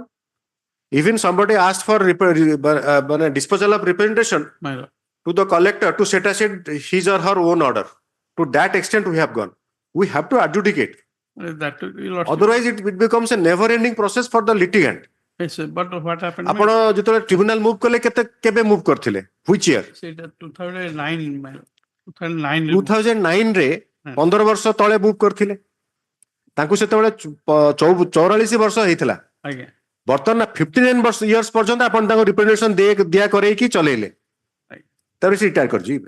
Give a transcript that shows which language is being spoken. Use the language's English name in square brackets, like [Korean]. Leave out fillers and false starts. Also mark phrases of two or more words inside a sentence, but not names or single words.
[English] Even somebody asked for disposal of representation to the collector to set aside his or her own order. To that extent we have gone. We have to adjudicate. Otherwise it becomes a never-ending process for the litigant. Yes, sir, but what happened? [Odia] ଆପଣ ଯେତେବେଳେ [English] tribunal move [Odia] କଲେ କେବେ move କରିଥିଲେ? [English] Which year? [Odia] ସେଇଟା 2009 2009 2009 ରେ 15 ବର୍ଷ ତଳେ move କରିଥିଲେ। ତାଙ୍କୁ ସେତେବେଳେ 44 ବର୍ଷ ହେଇଥିଲା। ଆଜ୍ଞା। ବର୍ତ୍ତମାନ 59 years ପର୍ଯ୍ୟନ୍ତ ଆପଣ ତାଙ୍କୁ representation ଦିଆ କରେଇକି ଚଲେଇଲେ। ତାପରେ ସେ ରିଟାୟାର କରିଯିବେ।